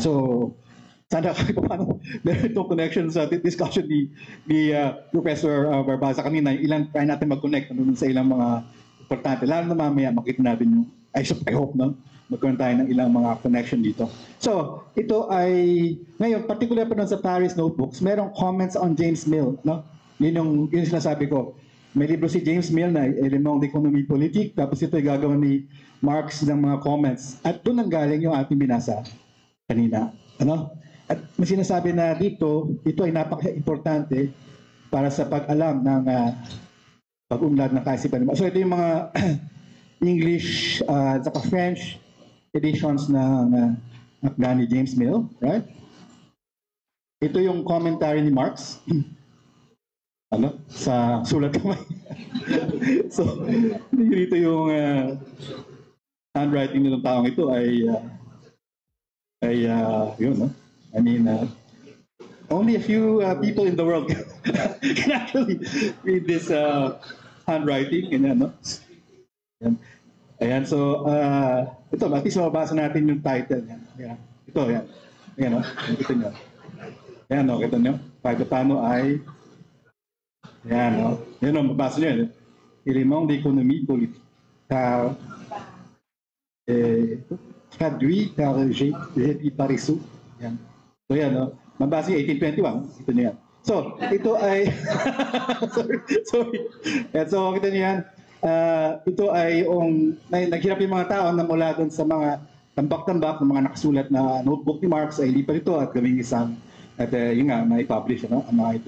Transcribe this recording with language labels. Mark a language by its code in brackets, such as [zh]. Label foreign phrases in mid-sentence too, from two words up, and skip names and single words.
[tl] So, sana kahit paano meron itong connection sa discussion ni Professor Barbaza kanina, ilang try natin mag-connect sa ilang mga importante. Lalo na mamaya makita natin yung, I hope, magkaroon tayo ng ilang mga connection dito. So, ito ay, ngayon, particular pa doon sa Paris notebooks, merong comments on James Mill. Yun yung sinasabi ko. May libro si James Mill na [fr] Éléments d'économie politique, [tl] tapos ito ay gagawin ni Marx ng mga comments. At doon ang galing yung ating binasa kanina. At may sinasabi na dito, ito ay napaka-importante para sa pag-alam ng pag-unlad ng kaisipan. So ito yung mga [en] English at saka French editions [tl] ng ni James Mill, right? Ito yung commentary ni Marx sa sulat kamay. So, dito yung handwriting ng taong ito ay yun, no? [en] I mean, only a few people in the world can actually read this handwriting. [tl] Ganyan, no? Ayan, so, ito, at least mabasa natin yung title. Yan. Ito, yan. Ayan, no? Ito nyo. Ayan, no? Kita nyo? Kahit paano ay, ayan, no? Yan, no? Mabasa nyo yan. [fr] Élément d'économie politique. Traduit par G. Parisot. [tl] Yan. So, yan, no? Mabasa yung 1821. Ito nyo yan. So, ito ay, sorry. So, kita nyo yan. Ito ay naghirap yung mga tao na mula doon sa mga tambak-tambak ng mga nakasulat na notebook ni Marx ay lipat ito at gawing isang at yun nga, may publish ang mga ito.